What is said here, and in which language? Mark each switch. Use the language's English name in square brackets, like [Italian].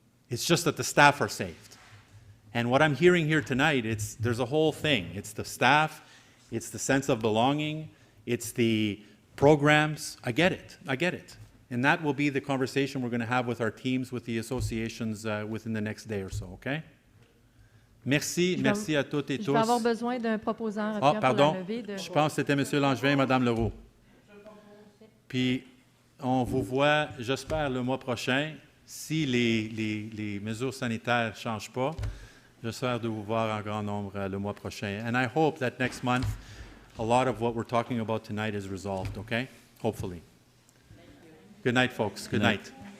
[English] It's just that the staff are saved. And what I'm hearing here tonight, there's a whole thing. It's the staff, it's the sense of belonging, it's the programs. I get it. And that will be the conversation we're going to have with our teams, with the associations within the next day or so, okay? [French] Merci à toutes et tous. Je vais avoir besoin d'un proposeur pour la levée de... Je pense que c'était M. Langevin et Mme Leroux. Puis, on vous voit, j'espère, le mois prochain. Si les mesures sanitaires ne changent pas, j'espère de vous voir en grand nombre le mois prochain. [English] And I hope that next month, a lot of what we're talking about tonight is resolved, okay? Hopefully. Good night, folks. Good night.